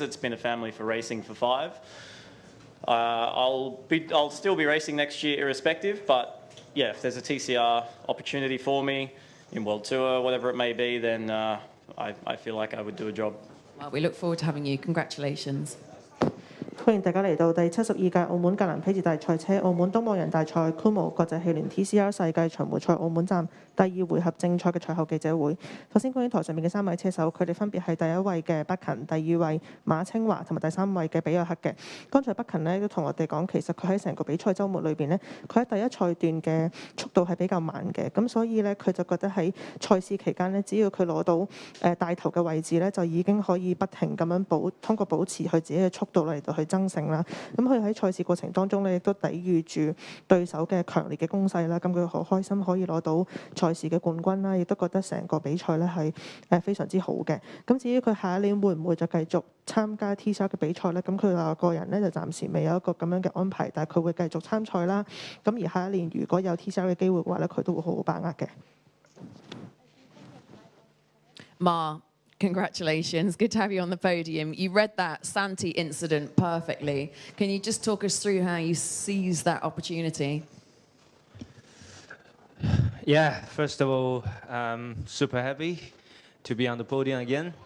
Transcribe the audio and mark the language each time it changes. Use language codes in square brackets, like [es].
[en] It's been a family for racing for 5. I'll still be racing next year irrespective, but yeah, if there's a TCR opportunity for me in World Tour, whatever it may be, then I feel like I would do a job. Well, we look forward to having you. Congratulations. [yue] 歡迎大家嚟到第72屆澳門格蘭披治大賽車澳門東望洋大賽 Kumho 國際汽聯 TCR 世界巡迴賽澳門站第2回合正賽嘅賽後記者會。首先恭喜台上面嘅3位車手，佢哋分別係第1位嘅北勤、第2位馬清華同埋第3位嘅比約克嘅。剛才北勤呢都同我哋講，其實佢喺成個比賽週末裏邊呢，佢喺第一賽段嘅速度係比較慢嘅，咁所以呢，佢就覺得喺賽事期間呢，只要佢攞到帶頭嘅位置呢，就已經可以不停咁樣通過保持佢自己嘅速度嚟到去爭勝啦。咁佢喺賽事過程當中呢，亦都抵禦住對手嘅強烈嘅攻勢啦。咁佢好開心可以攞到賽事嘅冠軍啦，亦都覺得成個比賽呢係非常之好嘅。咁至於佢下一年會唔會就繼續參加 TCR 嘅比賽呢？咁佢話個人呢就暫時未有一個咁樣嘅安排，但係佢會繼續參賽啦。咁而下一年如果有 TCR 嘅機會嘅話呢，佢都會好好把握嘅。 [en] Ma, Congratulations. Good to have you on the podium. You read that Santi incident perfectly. Can you just talk us through how you seized that opportunity? Yeah, first of all, super happy to be on the podium again.